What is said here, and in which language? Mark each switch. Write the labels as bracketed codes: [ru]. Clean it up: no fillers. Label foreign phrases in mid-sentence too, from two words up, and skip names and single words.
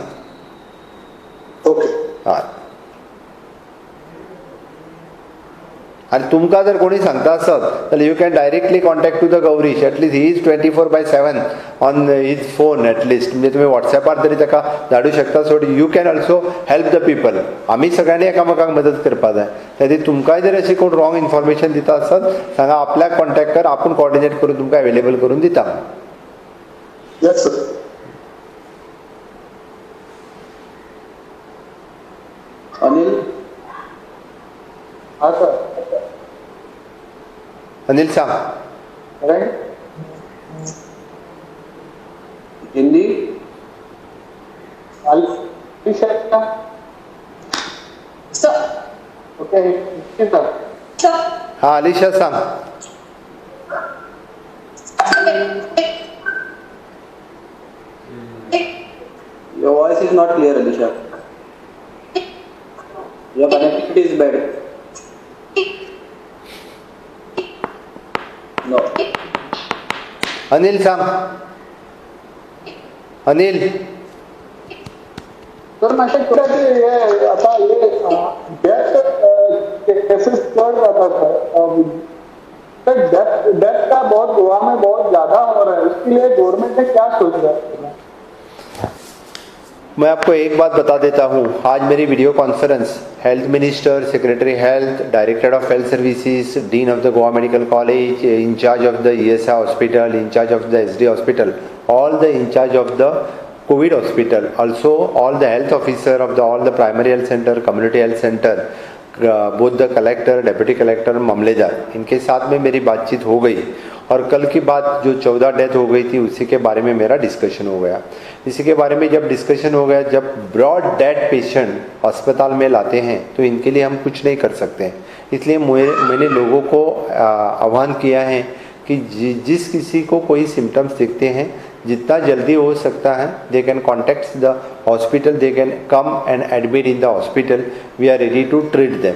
[en] ओके. [kok] हय. आनी तुमकां जर कोणी सांगता आसत जाल्यार [en] you can directly contact to the Gaurish. atleast he is 24/7 on his phone. [kok] एटलीस्ट म्हणजे तुमी वॉट्सॅपार तरी ताका धाडूं शकता. [en] so you can also help the people. [kok] आमी सगळ्यांनी एकामेकांक मदत करपाक जाय. त्याखातीर तुमकांय जर अशी कोण [en] wrong information [kok] दिता आसत सांगा, आपल्याक कॉन्टॅक्ट कर, आपूण कॉर्डिनेट करून तुमकां अवेलेबल करून दिता. [en] yes sir. अनिल. [kok] हा सर. अनिल सांग. हिंदी. [en] sir, ओके. sir, [kok] हा अलिशा सांग. [en] Your voice is not clear, Alisha. Your connectivity is bad. No. [kok] अनिल सांग. अनिल. [mr] तर माझ्या हे आता हे [en] death cases [hi] बढ़ जाता है. डेथ का बहुत गोवा में बहुत ज्यादा हो रहा है. इसके लिए गवर्नमेंट ने क्या सोच रहा है? मैं आपको एक बात बता देता हूँ, आज मेरी [en] video conference health minister, secretary health, director of health services, dean of the Goa Medical College, incharge of the ESI hospital, incharge of the SD hospital, all the incharge of the COVID hospital, also all the health officer of the all the primary health center, community health center, both the collector, deputy collector, [hi] मामलेदार, इनके साथ में मेरी बातचीत हो गई और कल की बात जो 14 डेथ हो गई थी उसी के बारे में मेरा डिस्कशन हो गया। इसी के बारे में जब डिस्कशन हो गया, जब [en] brought dead patient [hi] अस्पताल में लाते हैं तो इनके लिए हम कुछ नहीं कर सकते हैं। इसलिए मैंने लोगों को आह्वान किया है कि जिस किसी को कोई सिम्टम्स दिखते हैं, जितना जल्दी हो सकता है [en] they can contact the hospital, they can come and admit in the hospital, we are ready to treat them.